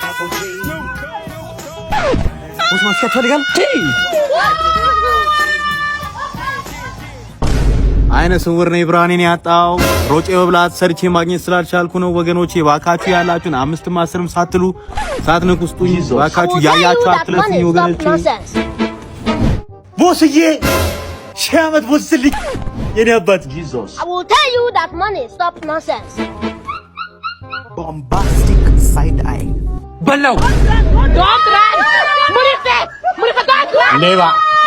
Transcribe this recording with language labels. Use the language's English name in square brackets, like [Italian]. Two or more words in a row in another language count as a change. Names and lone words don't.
[Amharic] ቦስ ማስከት ፈልጋል። አይነ ስውር ነኝ ብርሃኔን ያጣው ሮጬ በብላት ሰርቼ ማግኘት ስላልቻልኩ ነው። ወገኖቼ ባካችሁ ያላችሁን 5ም 10ም ሳትሉ ሳትነቁ ስጡኝ ባካችሁ። ያያችሁ አትለፉኝ ወገኖቼ። ቦስዬ ሺህ ዓመት ቦስ ስልኝ የኔ አባት። [English] I will tell you that money stop nonsense. Bombastic side eye. [Amharic] በላው [English] Don't run! Murife! Murife, don't run! [Amharic] ሌባ